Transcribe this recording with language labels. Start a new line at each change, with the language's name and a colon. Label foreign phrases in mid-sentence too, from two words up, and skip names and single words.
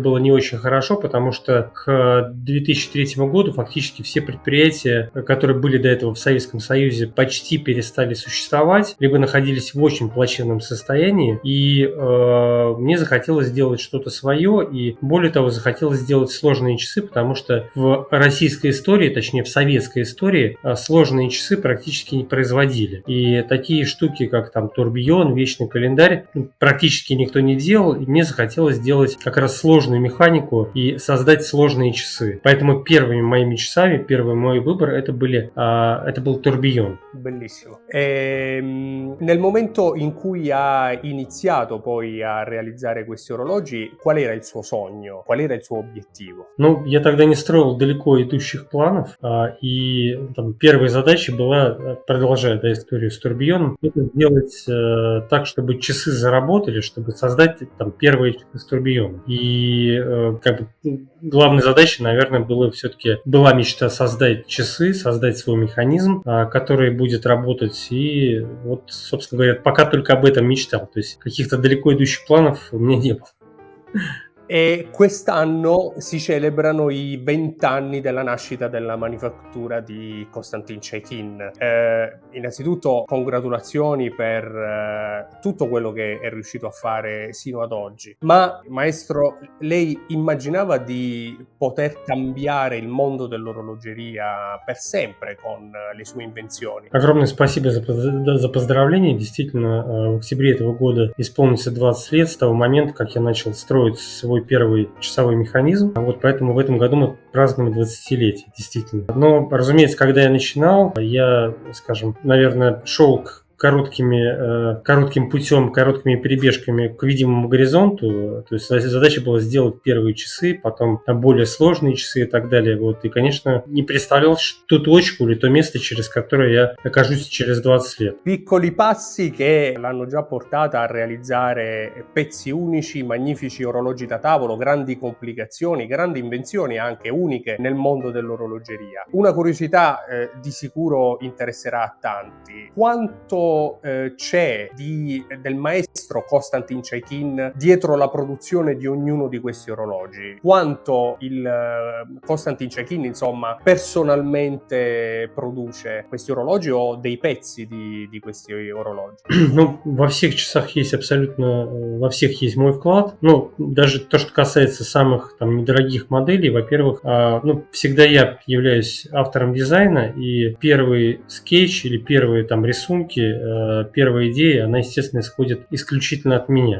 Russian: было не очень хорошо, потому что к 2003 году фактически все предприятия, которые были до этого в Советском Союзе, почти перестали существовать, либо находились в очень плачевном состоянии, и мне захотелось сделать что-то свое, и более того, захотелось сделать сложные часы, потому что в российской истории, точнее в советской истории, сложные часы практически не производили. И такие штуки, как там турбион, вечный календарь, практически никто не делал, и мне захотелось сделать как раз сложную механику и создать сложные часы. Поэтому первыми моими часами, первый мой выбор это был турбион.
Italian: Bellissimo. Nel momento in cui ha iniziato poi a realizzare questi orologi, qual era il suo sogno? Qual qual era il suo obiettivo?
Russian: Ну, я тогда не строил далеко идущих планов, и там первая задача была, продолжая, да, историю с турбионом, это сделать так, чтобы часы заработали, чтобы создать там первые часы с турбионом. И как бы главной задачей, наверное, была мечта создать часы, создать свой механизм, который будет работать. И вот, собственно говоря, пока только об этом мечтал. То есть каких-то далеко идущих планов у меня не было.
Italian: E quest'anno si celebrano i 20 anni della nascita della manifattura di Konstantin Chaikin. Innanzitutto congratulazioni per tutto quello che è riuscito a fare sino ad oggi. Ma maestro, lei immaginava di poter cambiare il mondo dell'orologeria per sempre con le sue invenzioni?
Russian: Огромное спасибо за поздравление. Действительно, в октябре этого года исполнится 20 лет с того момента, как я начал строить свой первый часовой механизм. Вот поэтому в этом году мы празднуем 20-летие, действительно. Но, разумеется, когда я начинал, я, скажем, наверное, шел коротким путем, короткими перебежками к видимому горизонту. То есть задача была сделать первые часы, потом более сложные часы и так далее. Вот. И, конечно, не представлял ту точку или то место, через которое я окажусь через 20 лет.
Italian: Piccoli passi che l'hanno già portata a realizzare pezzi unici, magnifici orologi da tavolo, grandi complicazioni, grandi invenzioni anche uniche nel mondo dell'orologeria. Una curiosità di sicuro interesserà a tanti. Quanto c'è del maestro Konstantin Chaikin dietro la produzione di ognuno di questi orologi? Quanto il Konstantin Chaikin, insomma, personalmente produce questi orologi o dei pezzi di questi orologi?
Russian: Ну, во всех часах есть во всех есть мой вклад. Ну, даже то, что касается самых там недорогих моделей, во-первых, всегда я являюсь автором дизайна, и первый скетч или первые там рисунки, первая идея, она, естественно, исходит исключительно от меня.